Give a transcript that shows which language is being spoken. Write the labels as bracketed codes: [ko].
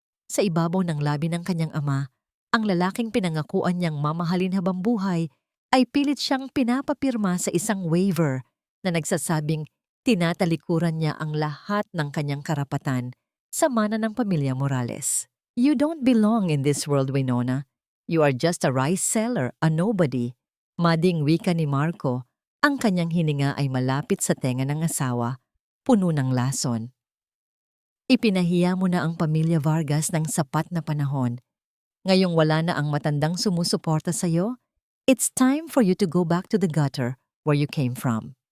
[tl] Sa ibabaw ng labi ng kanyang ama, ang lalaking pinangakuan niyang mamahalin habang buhay ay pilit siyang pinapapirma sa isang waiver na nagsasabing tinatalikuran niya ang lahat ng kanyang karapatan sa mana ng pamilya Morales. [en] You don't belong in this world, Winona. You are just a rice seller, a nobody. [tl] Mading wika ni Marco, ang kanyang hininga ay malapit sa tenga ng asawa, puno ng lason. Ipinahiya mo na ang pamilya Vargas ng sapat na panahon. Ngayong wala na ang matandang sumusuporta sa iyo, [en] it's time for you to go back to the gutter where you came from.